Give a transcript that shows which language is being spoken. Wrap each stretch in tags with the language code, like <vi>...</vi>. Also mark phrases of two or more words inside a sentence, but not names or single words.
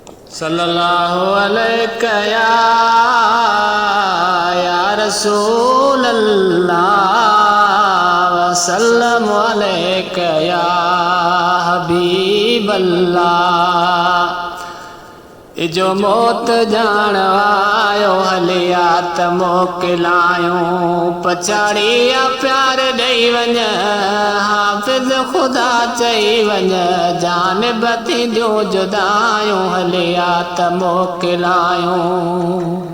<ar>صلی اللہ علیہ یا، یا رسول اللہ، وسلم علیک یا حبیب اللہ۔</ar> <sd>اجو موت جاڻ وارو هليا ته موڪلايون، پڇاڙي يا پيار ڏيئي وڃ، حافظ خدا چئي وڃ، جانب ٿينديون جدايون، هليا ته موڪلايون۔</sd>